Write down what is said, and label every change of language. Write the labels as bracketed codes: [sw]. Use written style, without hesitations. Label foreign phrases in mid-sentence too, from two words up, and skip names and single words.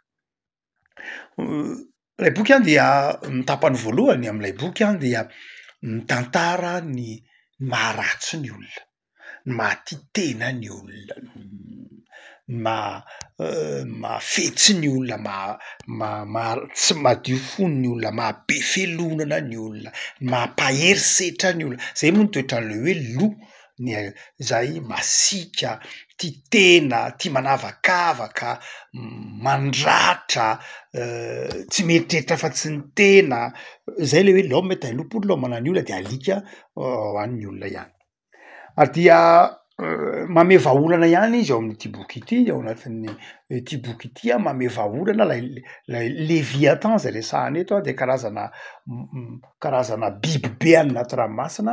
[mg] Ilay boky dia ny tapany voalohany amin'ilay boky dia mitantara ny maharatsy ny olona, ny mahatitena ny olona, mahafetsy ny olona, tsy madio fony ny olona, mahabe felonana ny olona, mampaherisetra ny olona. Zay moa ny toetran'ilay hoe loup, izay masika, tia tena, tia manavakavaka, mandratra, tsy mieritreritra fa tsy ny tena. Zay le hoe [fr] l'homme est un loup pour l'homme, [mg] ny olona dia alika ho an'ny olona ihany. Ary dia mame vahaolana ihany izy ao amin'ity boky ity, ao anatin'ity boky ity mame vahaolana lay Léviathan izay resahana eto dia karazana biby be any anaty ranomasina.